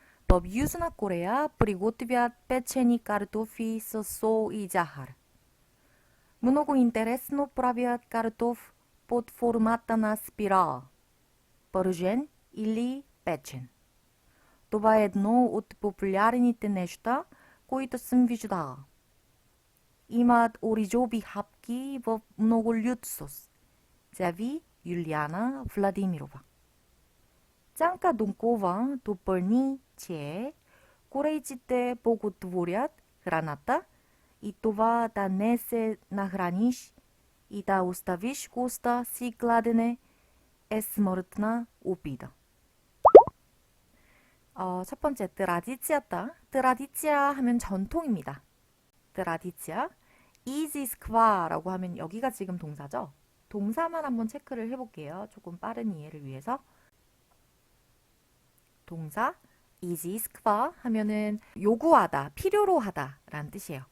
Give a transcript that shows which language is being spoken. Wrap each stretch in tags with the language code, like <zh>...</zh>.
<bg>В Южна Корея приготвят печени картофи с сол и захар. Много интересно правят картоф под формата на спирала, пържен или печен. Това е едно от популярните неща, които съм виждала. Имат оризови хапки в много лют сос, заяви Юлиана Владимирова. Цянка Донкова допълни, че корейците боготворят храната и това да не се нахраниш и да оставиш госта си гладене е смъртна обида.</bg> <ko>첫 번째, 트라디치아다. 트라디치아 하면 전통입니다. 트라디치아. 이지스크와라고 하면 여기가 지금 동사죠. 동사만 한번 체크를 해볼게요. 조금 빠른 이해를 위해서. 동사 이지스크와 하면은 요구하다, 필요로 하다 라는 뜻이에요.</ko>